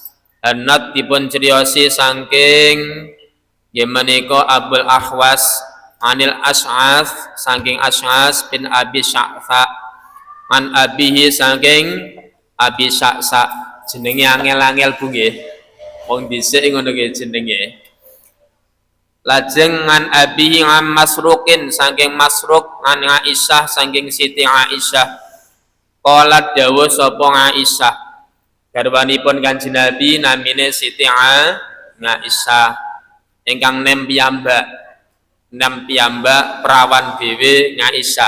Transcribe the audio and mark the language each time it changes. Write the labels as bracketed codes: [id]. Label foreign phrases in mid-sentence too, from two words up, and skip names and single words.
[jv] Hannad dipun ceriyosi saking menika Abul Ahwas anil As'ath saking As'ath bin Abi Sya'sa [ar] عن أبيه [jv] saking Abi Sya'sa. Jenenge angel-angel Bu nggih. Wong dhisik ngono nggih jenenge. Lajeng [ar] عن أبيه عن مسروق [jv] saking Masruq an Aisyah saking Siti Aisyah. Qalat dawuh sapa Aisyah. Garwanipun Kanjeng Nabi namine Siti Aisyah. Ingkang nem piyambak perawan dhewe Aisyah.